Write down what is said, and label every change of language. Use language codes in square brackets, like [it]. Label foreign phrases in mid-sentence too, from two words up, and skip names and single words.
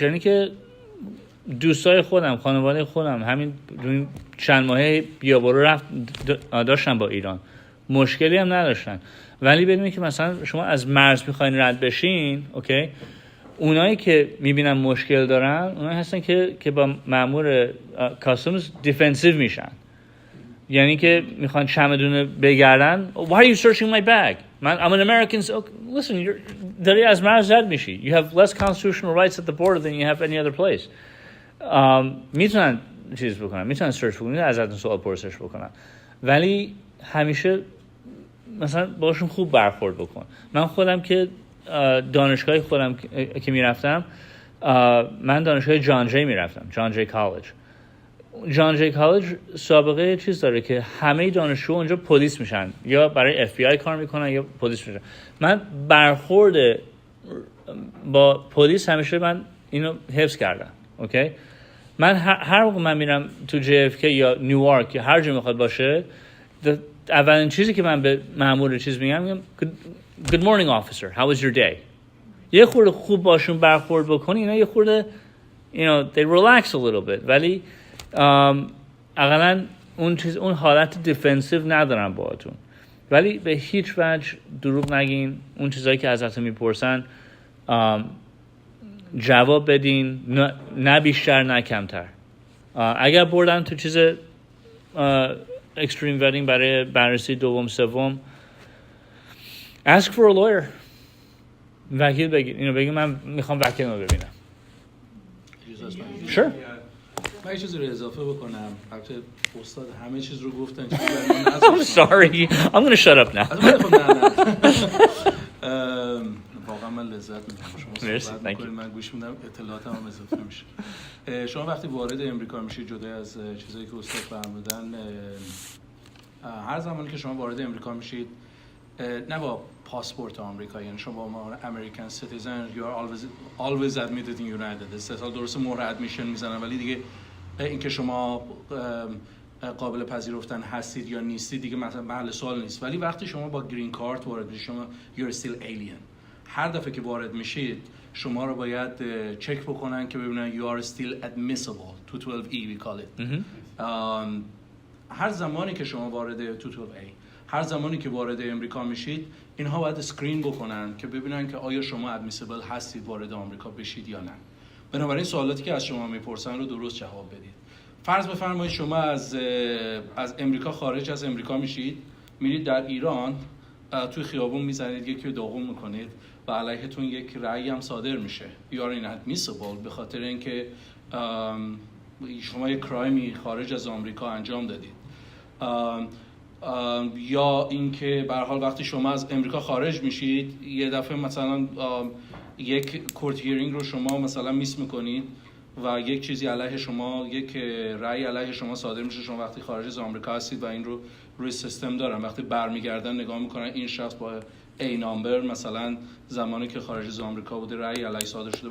[fa] یعنی که دوستای خودم، خانواده خودم همین چند ماهه بیا برو داشتن با ایران، مشکلی هم نداشتن. ولی بدونید که مثلا شما از مرز میخواین رد بشین، اوکی، اونایی که میبینن مشکل دارن اونایی هستن که با مأمور کاستمز دیفنسیو میشن. یعنی که میخوان چمدون بگردن. [en] Why are you searching my bag? I'm an American. So, listen, [fa] داری از مرز رد میشی. [en] You have less constitutional rights at the border than you have any other place. [fa] میتونن چیز بکنن، میتونن سرچ بکنن، ازتون سوال پرسش بکنن، ولی همیشه مثلا باشون خوب برخورد بکن. من خودم که دانشگاه خودم که میرفتم، من دانشگاه جان جی میرفتم، جان جی کالج. جان جی کالج سابقه چیز داره که همه دانشجو اونجا پلیس میشن، یا برای اف بی آی کار میکنن یا پلیس میشن. من برخورد با پلیس همیشه من اینو حفظ کردم. اوکی، من هر موقع من میرم تو جی اف کی یا نیویورک یا هر جا میخواد باشه، اولین چیزی که من به مأمور چیز میگم [en] good morning officer, how was your day. [fa] یه خورده خوب باشون برخورد بکنی، اینا یه خورده [en] they relax a little bit، [fa] ولی اقلا اون حالت دیفنسیو ندارن باهاتون. ولی به هیچ وجه دروغ نگین. اون چیزایی که ازتون میپرسن جواب بدین، نه بیشتر نه کمتر. اگر بردن تو چیز [en] extreme vetting [fa] برای بررسی دوم سوم، [en] ask for a lawyer. [fa] وکیل بگیر، اینو بگی من میخوام وکیل رو ببینم. [en] Sure. [fa] من یه چیزی رو اضافه بکنم. البته استاد همه چیز رو گفتن. [en] I'm sorry. I'm going to shut up now. [fa] واقعا من لذت می‌برم. شما صحبت می‌کنید، من گوش میدم، اطلاعاتم هم اضافه میشه. شما وقتی وارد امریکا میشید، جدا از چیزایی که استاد فرمودن، هر زمانی که شما وارد امریکا میشید، نه با پاسپورت آمریکا، یعنی شما با امریکن سیتیزن [en] you are always admitted in United States. [fa] درسته مهر ادمیشن میزنن، ولی دیگه اینکه شما قابل پذیرفتن هستید یا نیستید دیگه مثلا محل سوال نیست. ولی وقتی شما با گرین کارت وارد میشید، شما [en] you're still alien. [fa] هر دفعه که وارد میشید شما رو باید چک بکنن که ببینن [en] you are still admissible. 212E we call it. [fa] هر زمانی که شما وارد 212A، هر زمانی که وارد امریکا میشید، اینها باید اسکرین بکنن که ببینن که آیا شما ادمیسیبل هستید وارد آمریکا بشید یا نه. بنابراین سوالاتی که از شما میپرسن رو درست جواب بدید. فرض بفرمایید شما از امریکا خارج از امریکا میشید، میرید در ایران توی خیابون میزنید، یکی رو داغون میکنید و علیهتون یک رأی هم صادر میشه. [en] You are inadmissible [fa] به خاطر اینکه شما یک کرایمی خارج از آمریکا انجام دادید. یا اینکه به هر حال وقتی شما از امریکا خارج میشید یه دفعه مثلا یک کورت هیرینگ رو شما مثلا میس میکنید و یک چیزی علیه شما، یک رأی علیه شما صادر میشه، شما وقتی خارج از آمریکا هستید و این رو روی سیستم دارن، وقتی برمیگردن نگاه میکنن این شخص با ای نامبر مثلا زمانی که خارج از آمریکا بوده رأی علیه صادر شده.